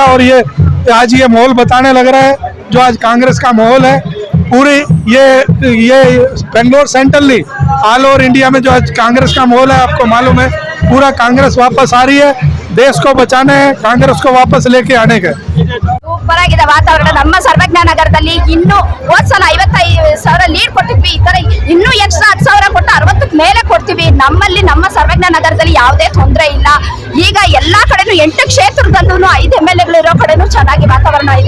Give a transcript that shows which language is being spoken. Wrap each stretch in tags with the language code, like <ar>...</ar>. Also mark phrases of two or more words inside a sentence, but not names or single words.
<hi>और ये आज ये माहौल बताने लग रहा है जो आज कांग्रेस का माहौल है पूरी ये बेंगलोर सेंट्रल नहीं</hi> <en>all over India</en> <hi>में जो आज कांग्रेस का माहौल है आपको मालूम है। पूरा कांग्रेस वापस आ रही है, देश को बचाना है, कांग्रेस को वापस लेके आने का।</hi> <kn>ಸೂಪರ್ ಆಗಿದೆ ವಾತಾವರಣ ನಮ್ಮ ಸರ್ವಜ್ಞ ನಗರದಲ್ಲಿ. ಇನ್ನು ಹೋದ್ ಸಲ 55,000 ಲೀಡ್ ಕೊಟ್ಟಿದ್ವಿ, ಈ ತರ ಇನ್ನೂ ಎಕ್ಸ್ಟ್ರಾ 10,000 ಕೊಟ್ಟು 60ಕ್ಕೆ ಮೇಲೆ ಕೊಡ್ತೀವಿ. ನಮ್ಮಲ್ಲಿ ನಮ್ಮ ಸರ್ವಜ್ಞ ನಗರದಲ್ಲಿ ಯಾವುದೇ ತೊಂದರೆ ಇಲ್ಲ. ಈಗ ಎಲ್ಲಾ ಕಡೆನೂ 8 ಕ್ಷೇತ್ರದಲ್ಲೂ 5 MLAಗಳು ಇರೋ ಕಡೆನೂ ಚೆನ್ನಾಗಿ ವಾತಾವರಣ ಇದೆ.</kn>